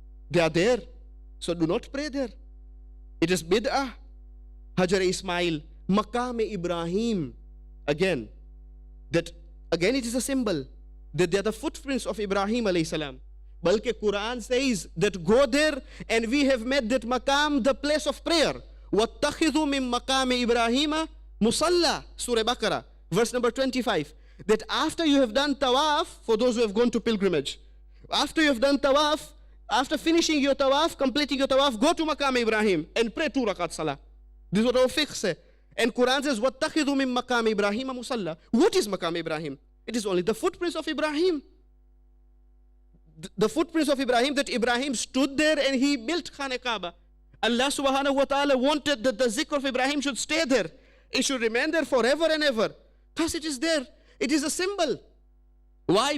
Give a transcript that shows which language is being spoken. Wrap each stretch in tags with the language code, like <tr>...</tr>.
<en>They are there. So do not pray there. It is bid'ah. Hajar Ismail, Maqam Ibrahim. Again, it is a symbol that they are the footprints of Ibrahim alayhi salam. Balki Quran says that go there and we have made that maqam the place of prayer.</en> <ar>وَاتَّخِذُوا مِن مَقَامِ إِبْرَاهِيمَ مُصَلَّى,</ar> <en>Surah Baqarah, verse number 25. that after you have done tawaf, for those who have gone to pilgrimage, after you have done tawaf, after finishing your tawaf, completing your tawaf, go to Maqam Ibrahim and pray 2 rakat salah. This is what our fiqh says. And Quran says,</en> <ar>وَاتَّخِذُوا مِن مَقَامِ إِبْرَاهِيمَ مُصَلَّى.</ar> <en>What is Maqam Ibrahim? It is only the footprints of Ibrahim. The footprints of Ibrahim, that Ibrahim stood there and he built Khane Kaaba. Allah subhanahu wa ta'ala wanted that the zikr of Ibrahim should stay there. It should remain there forever and ever. Thus it is there. It is a symbol. Why?</en>